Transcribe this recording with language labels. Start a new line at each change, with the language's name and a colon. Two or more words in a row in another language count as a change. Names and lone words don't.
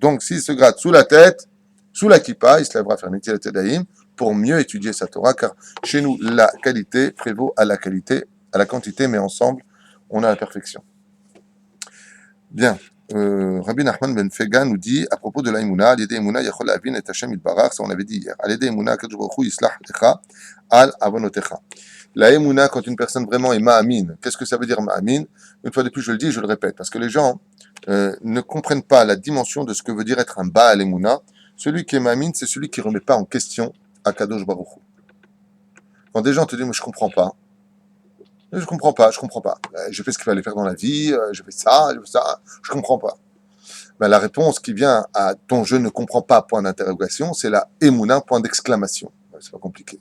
French: Donc s'il se gratte sous la tête, sous la kippa, il se lèvera faire
Hebrew: נטילת ידיים
French: pour mieux étudier sa Torah, car chez nous, la qualité prévaut à la qualité, à la quantité, mais ensemble, on a la perfection. Bien. Rabbi Nachman ben Fega nous dit à propos de l'aïmouna,
Hebrew: על ידי אמונה יכול אבין את השם יתברך,
French: ça on avait dit hier.
Hebrew: על ידי אמונה קדוש ברוך הוא יסלח לך על עוונותיך.
French: La emuna, quand une personne vraiment est ma'amin, qu'est-ce que ça veut dire ma'amin? Une fois de plus, je le dis et je le répète, parce que les gens ne comprennent pas la dimension de ce que veut dire être un
Hebrew: בעל אמונה.
French: Celui qui est ma'amin, c'est celui qui ne remet pas en question à
Hebrew: קדוש ברוך הוא.
French: Quand des gens te disent, mais je comprends pas. Je comprends pas. J'ai fait ce qu'il fallait faire dans la vie, j'ai fait ça, je comprends pas. Ben, la réponse qui vient à ton je ne comprends pas, point d'interrogation, c'est la émouna, point d'exclamation. C'est pas compliqué.